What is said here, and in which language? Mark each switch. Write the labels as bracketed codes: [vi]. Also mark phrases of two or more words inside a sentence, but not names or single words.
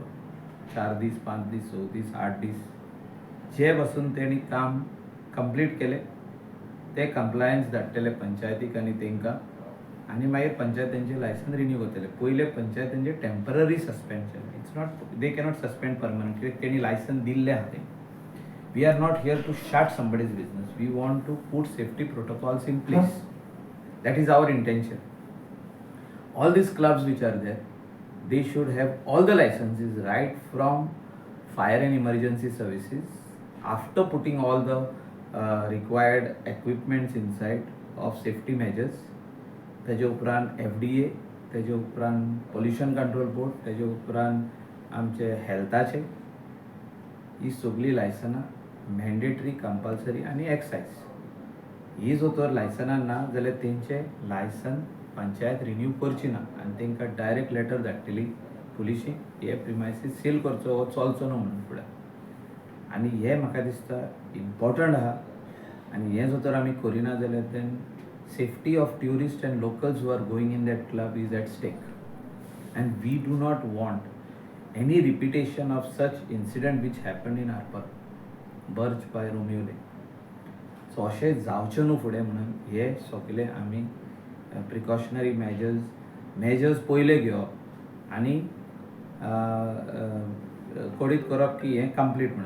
[kok] 4 दीस, 5 दीस, 6 दीस, 8 दीस जे पासून तेणी काम कंप्लीट केलें ते कंप्लायन्स धाडटले पंचायतीक आनी तेंकां, आनी मागीर पंचायत तेंचे [en] license renew [kok] करतले. पयले पंचायत तेंचे [en] temporary suspension, it's not they cannot suspend permanent, [kok] कित्याक तेणी लायसन दिल्लें आहा तें. [en] we are not here to shut somebody's business, we want to put safety protocols in place. that is our intention. All these clubs which are there, they should have all the licenses right from fire and emergency services, after putting all the required equipments inside of safety measures. [kok] तेजे उपरांत FDA, तेजे उपरांत [en] pollution control board, [kok] तेजे उपरांत आमचे हेल्थाचे ही सगळी लायसनां [en] mandatory, compulsory [kok] आनी एक्सायज. ही जर तर लायसनां ना जाल्यार तेंचे लायसन पंचायत रिन्यू करची ना आनी तांकां [en] direct letter [kok] धाडटली पुलिशीक, हे प्रिमायसीस सील करचो हो चलचो न्हू म्हणून फुडें. आनी हे म्हाका दिसता इम्पॉर्टंट आहा. आनी हें जर तर आमी करिना जाल्यार [en] then safety of tourist and locals who are going in that club is at stake. and we do not want any repetition of such incident which happen in R Birch by Romeo Lake. [kok] सो अशें जावचें न्हू फुडें म्हणून हे सगळे आमी [en] precautionary measures [kok] पयले घेवप आनी कोडीत करप की हें कंप्लीट म्हणून.